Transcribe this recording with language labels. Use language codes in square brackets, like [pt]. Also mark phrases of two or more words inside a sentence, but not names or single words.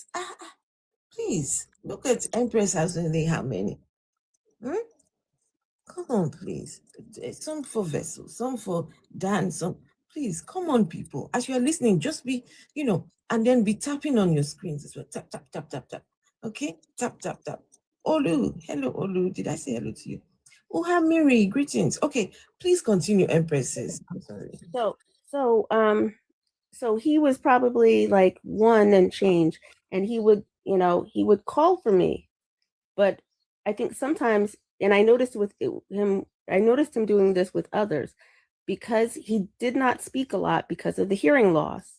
[en] Please look at Empress has only how many? Come on, please. Some for Vessel, some for Dan, some. Please, come on, people. As you are listening, just be, and then be tapping on your screens as well. Tap, tap, tap, tap, tap. Okay? Tap, tap, tap. Olu. Hello, Olu. Did I say hello to you? Oha Mary, greetings. Okay, please continue, Empresses. I'm sorry. So he was probably like 1 and change, and he would call for me. But I think sometimes, and I noticed him doing this with others, because he did not speak a lot because of the hearing loss.